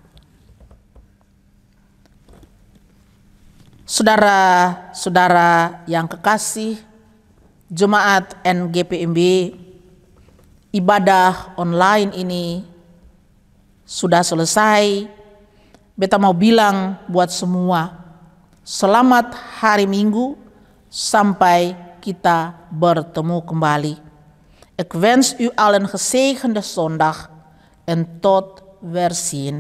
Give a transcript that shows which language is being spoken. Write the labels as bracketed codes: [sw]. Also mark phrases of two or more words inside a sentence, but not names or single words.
[id] Saudara-saudara yang kekasih, Jemaat NGPMB, ibadah online ini sudah selesai. Beta mau bilang buat semua, selamat hari Minggu sampai kita bertemu kembali. [nl] Ik wens u allen gezegende zondag en tot weerzien.